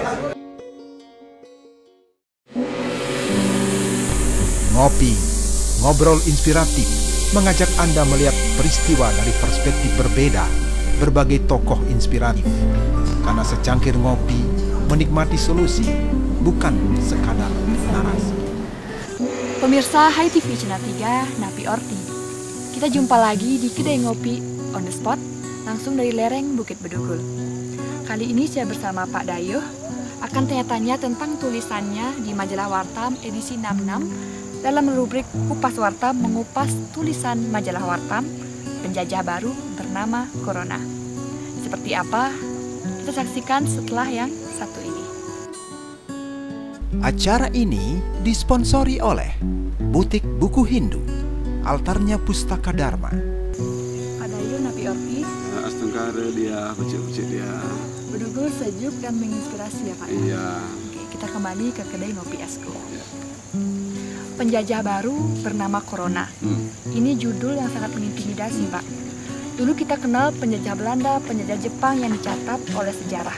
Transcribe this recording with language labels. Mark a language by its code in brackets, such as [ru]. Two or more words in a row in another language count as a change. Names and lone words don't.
[id] Ngopi, ngobrol inspiratif, mengajak Anda melihat peristiwa dari perspektif berbeda, berbagai tokoh inspiratif. Karena secangkir ngopi, menikmati solusi, bukan sekadar narasi. Pemirsa Hai TV Channel 3, [ban] Napi Orti. [id] Kita jumpa lagi di kedai ngopi [en] on the spot, [id] langsung dari lereng Bukit Bedugul. Kali ini saya bersama Pak Dayuh akan tanya-tanya tentang tulisannya di majalah Wartam edisi 66 dalam rubrik Kupas Wartam mengupas tulisan majalah Wartam penjajah baru bernama Corona. Seperti apa? Kita saksikan setelah yang satu ini. Acara ini disponsori oleh Butik Buku Hindu, Altarnya Pustaka Dharma. Pak Dayuh, [ban] Napi Orti. Astungkara dia, kucik-kucik dia. [id] Bedugul sejuk dan menginspirasi ya Pak? Iya. Oke, kita kembali ke kedai ngopi Esko. Ya. Penjajah baru bernama Corona. Ini judul yang sangat mengintimidasi, Pak. Dulu kita kenal penjajah Belanda, penjajah Jepang yang dicatat oleh sejarah.